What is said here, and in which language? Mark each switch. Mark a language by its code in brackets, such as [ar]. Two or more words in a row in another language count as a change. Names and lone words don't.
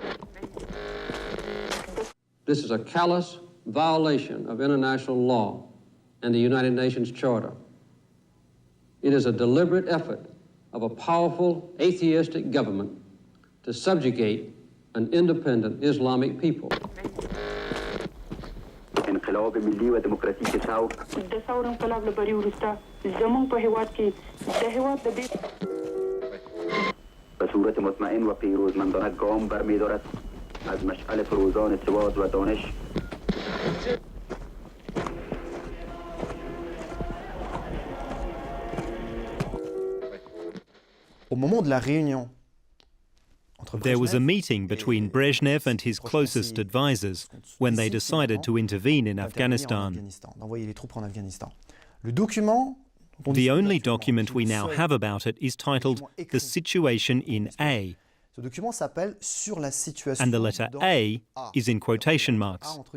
[en] This is a callous violation of international law and the United Nations Charter. It is a deliberate effort of a powerful atheistic government to subjugate an independent Islamic people. [fa] انقلاب ملی و دموکراتیک ثور [ps] د ثور انقلاب له بری وروسته زموږ په هیواد کې د هیواد د [fa] به صورت مطمئن و پیروزمندانه گام برمی‌دارد از مشعل فروزان سواد و دانش. [fr] Au moment de la réunion, [en] there was a meeting between Brezhnev and his closest advisors when they decided to intervene in Afghanistan. The only document we now have about it is titled The Situation in A, and the letter A is in quotation marks.